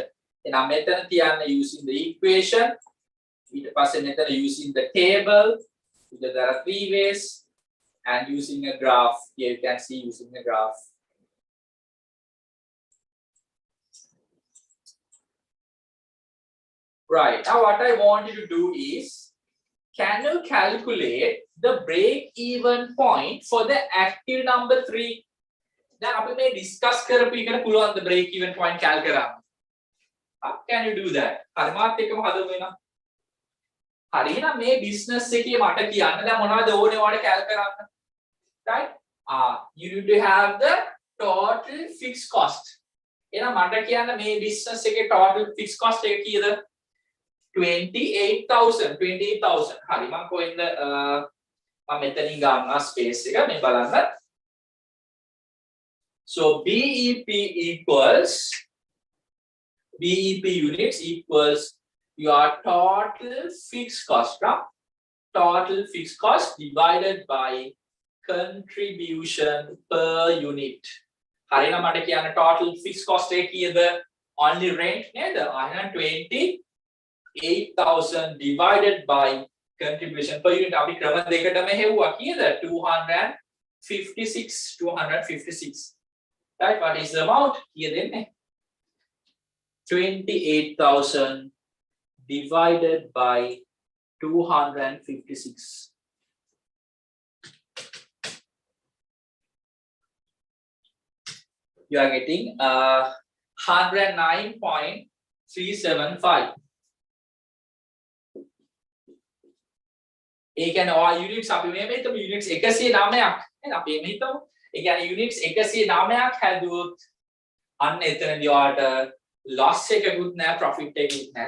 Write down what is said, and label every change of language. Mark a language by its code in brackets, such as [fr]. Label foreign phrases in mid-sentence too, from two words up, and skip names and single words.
[si] එහෙනම් මෙතන තියන්න [en] using the equation. [si] ඊට පස්සේ මෙතන [en] using the table. There are three ways and using a graph. Here you can see using the graph. Right. Now what I want you to do is, can you calculate the break-even point for the active number 3? [si] Then අපි මේ discuss කරපු එකට පුළුවන් [en] the break-even point cal [si] කරන්න. [en] Can you do that? [si] හරි මාත් එක්කම හදමු එනවා. හරි එහෙනම් මේ business එකේ මට කියන්න දැන් මොනවද ඕනේ ඔයාලට cal කරන්න? [en] Right? You need to have the total fixed cost. [si] එහෙනම් මට කියන්න මේ business එකේ [en] total fixed cost [si] එක කීයද? 28,000. හරි මම කොහෙන්ද මම මෙතනින් ගන්නවා space එක මේ බලන්න. [en] So BEP units equals your total fixed cost, right? Total fixed cost divided by contribution per unit. [si] හරිනම් මට කියන්න [en] total fixed cost [si] එක කීයද? [en] Only rent [si] නේද? එහෙනම් [en] 28,000 divided by contribution per unit. [si] අපි ක්‍රම දෙකටම හෙව්වා කීයද? 256. [en] Right? What is the amount? Here then 28,000 divided by 256. You are getting 109.375. [si] ඒ කියන්නේ ඔය units අපි මේ හිතමු units 109ක් නේද? අපි මේ හිතමු ඒ කියන්නේ units 109ක් හැදුවොත් අන්න එතනදී ඔයාලට loss එකකුත් නැහැ profit එකකුත් නැහැ.